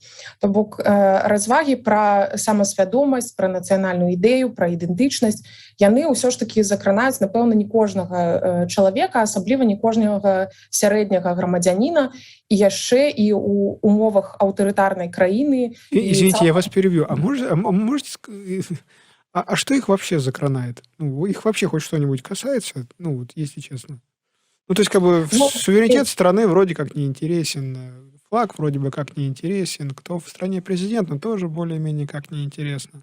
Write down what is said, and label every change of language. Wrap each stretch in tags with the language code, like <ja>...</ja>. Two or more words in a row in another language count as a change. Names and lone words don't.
<be>То бок развагі пра самасвядомасць, пра нацыянальную ідэю, пра ідэнтычнасць, яны ўсё ж такі закранаюць, напэўна, не кожнага чалавека, асабліва не кожнага сярэдняга грамадзяніна, і яшчэ і ў умовах аўтарытарнай краіны.</be> <ru>Извините, я вас перебью. А что их вообще закранает? Их вообще хоть что-нибудь касается? Если честно. То есть, как бы, суверенитет страны вроде как не интересен, флаг вроде бы как неинтересен, кто в стране президент, но тоже более-менее как неинтересно.</ru>